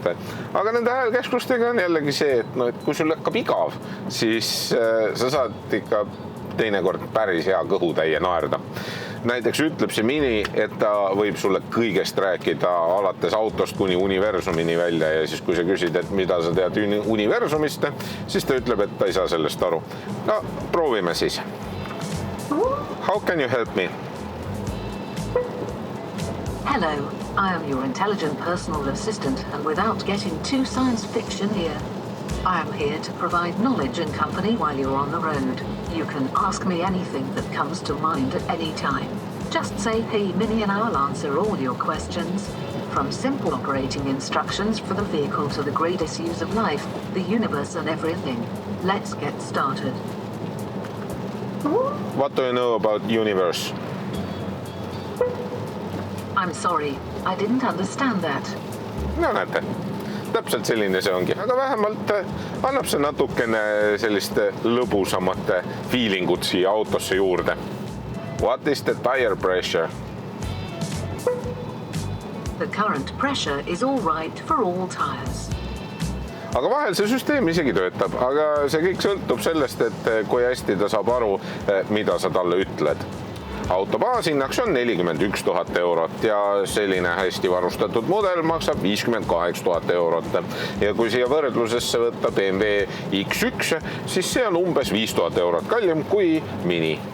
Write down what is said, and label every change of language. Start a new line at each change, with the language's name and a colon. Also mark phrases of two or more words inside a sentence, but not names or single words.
Estonian: Aga nende häälkäsklustega on jällegi see, et kui sul hakkab igav, siis sa saad ikka teinekord päris hea kõhutäie naerda. Näiteks ütleb see mini, et ta võib sulle kõigest rääkida alates autost kuni universumini välja ja siis kui sa küsid, et mida sa tead universumist, siis ta ütleb, et ta ei saa sellest aru. No, proovime siis.
English: How can you help me? Hello, I am your intelligent personal assistant and without getting too science fiction here, I am here to provide knowledge and company while you're on the road. You can ask me anything that comes to mind at any time. Just say, hey, Mini, and I'll answer all your questions. From simple operating instructions for the vehicle to the great issues of life, the universe and everything. Let's get started. What do you know about universe? I'm sorry, I didn't understand that.
Estonian: No näete, täpselt selline see ongi, aga vähemalt annab see natukene sellist lõbusamat feelingut siia autosse juurde.
English: What is the tire pressure? The current pressure is all right for all tires.
Estonian: Aga vahel see süsteem isegi töötab, aga see kõik sõltub sellest, et kui hästi ta saab aru, mida sa talle ütled. Auto baashinnaks on 41 000 eurot ja selline hästi varustatud mudel maksab 58 000 eurot. Ja kui siia võrdlusesse võtta BMW X1, siis see on umbes 5 000 eurot kallim kui Mini.